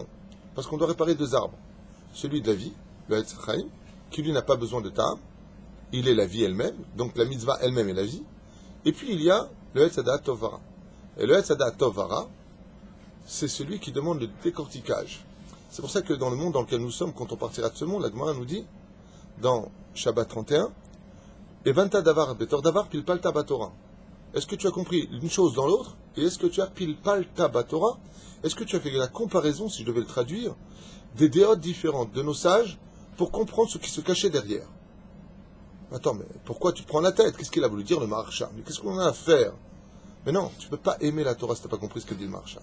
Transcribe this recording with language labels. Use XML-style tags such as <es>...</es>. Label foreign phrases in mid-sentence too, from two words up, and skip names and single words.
<fr>Parce qu'on doit réparer deux arbres. Celui de la vie, le</fr> <he>עץ חיים,</he> <fr>qui lui n'a pas besoin de Ta'am, il est la vie elle-même, donc la mitzvah elle-même est la vie. Et puis il y a le</fr> <he>עץ הדעת טוב ורע.</he> <fr>Et le</fr> <he>עץ הדעת טוב ורע,</he> <fr>c'est celui qui demande le décortiquage. C'est pour ça que dans le monde dans lequel nous sommes, quand on partira de ce monde, la Gemara nous dit, dans Shabbat 31,</fr> <he>הבנת דבר בתוך דבר פלפלת בתורה.</he> <fr>Est-ce que tu as compris une chose dans l'autre? Et est-ce que tu as</fr> <he>פלפלת בתורה?</he> <fr>Est-ce que tu as fait la comparaison, si je devais le traduire, des déotes différentes de nos sages pour comprendre ce qui se cachait derrière? Attends, mais pourquoi tu te prends la tête? Qu'est-ce qu'il a voulu dire le Maharsha? Mais qu'est-ce qu'on a à faire? Mais non, tu ne peux pas aimer la Torah si tu n'as pas compris ce que dit le Maharsha.</fr>